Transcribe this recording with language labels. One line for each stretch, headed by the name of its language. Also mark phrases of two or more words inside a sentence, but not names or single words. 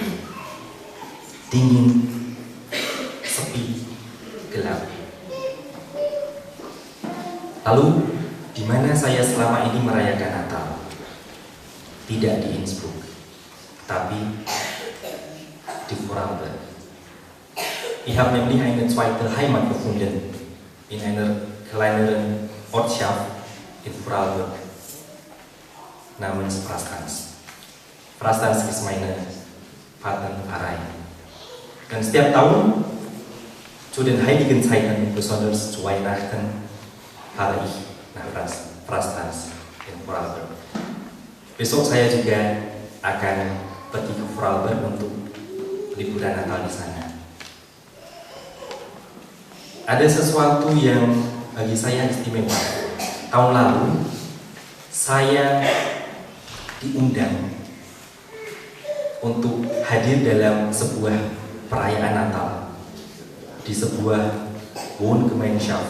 Indonesian: Dingin, sepi, gelap. Lalu, di mana saya selama ini merayakan Natal? Tidak di Innsbruck, tapi di Vorarlberg.
German: Ich habe nämlich eine zweite Heimat gefunden in einer kleineren Ortschaft in Vorarlberg namens Frastans. Frastans ist meine Patenpfarrei.
Indonesian: Dan setiap tahun
German: zu den heiligen Zeiten, besonders zu Weihnachten, fahre ich nach Frastans in Vorarlberg.
Indonesian: Besok saya juga akan pergi ke Vorarlberg untuk liburan Natal di sana. Ada sesuatu yang bagi saya istimewa. Tahun lalu saya diundang untuk hadir dalam sebuah perayaan Natal di sebuah Wohngemeinschaft.